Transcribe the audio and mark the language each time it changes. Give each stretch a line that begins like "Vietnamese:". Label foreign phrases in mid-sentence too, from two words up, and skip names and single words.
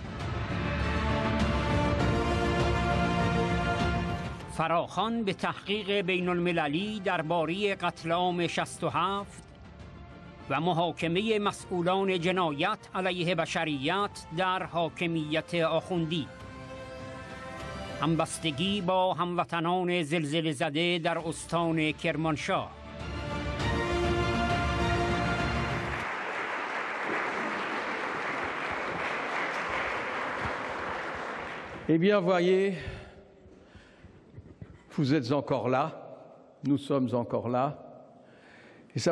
Persian: فراخوان به تحقیق بین المللی درباره قتل عام 67 و محاکمه مسئولان جنایت علیه بشریت در حاکمیت آخوندی. همبستگی با هموطنان زلزله زده در استان کرمانشاه.
French: Eh bien, voyez, vous êtes encore là, nous sommes encore là, et ça